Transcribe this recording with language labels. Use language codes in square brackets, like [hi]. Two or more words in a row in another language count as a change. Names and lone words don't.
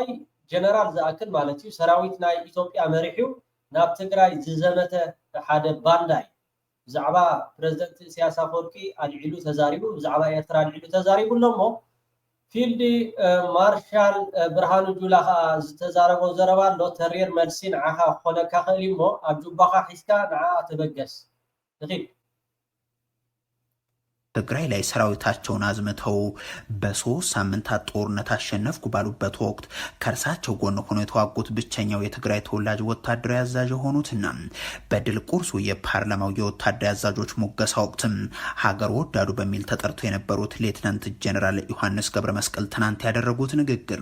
[ti] ጀነራል ዝኣክል ማለት እዩ ሰራዊት ናይ ኢትዮጵያ መሪሑ ናብ ትግራይ ዝዘመተ ሓደ ባንዳ እዩ ብዛዕባ ፕሬዝደንት ኢሳያስ ኣፈወርቂ ኣልዒሉ ተዛሪቡ ብዛዕባ ኤርትራ ኣልዒሉ ተዛሪቡ ኣሎ እሞ ፊልድ ማርሻል ብርሃኑ ጁላ ከዓ ዝተዛረቦ ዘረባ ኣሎ ተሪር መልሲ ንዓኻ ክኾነካ ክእል እሞ ኣብ ጁባኻ ሒዝካ ንዓኣ ተበገስ ንኺድ [am] ትግራይ ላይ ሰራዊታቸውን አዝምተው በሶስት ሳምንታት ጦርነት አሸነፍኩ ባሉበት ወቅት ከርሳቸው ጎን ሆነው የተዋጉት ብቸኛው የትግራይ ተወላጅ ወታደራዊ አዛዥ የሆኑትና በድል ቁርሱ የፓርላማው የወታደራዊ አዛዦች ሙገሳ ወቅትም ሀገር ወዳዱ በሚል ተጠርቶ የነበሩት ሌተናንት ጀነራል ዮሐንስ ገብረ መስቀል ትናንት ያደረጉት ንግግር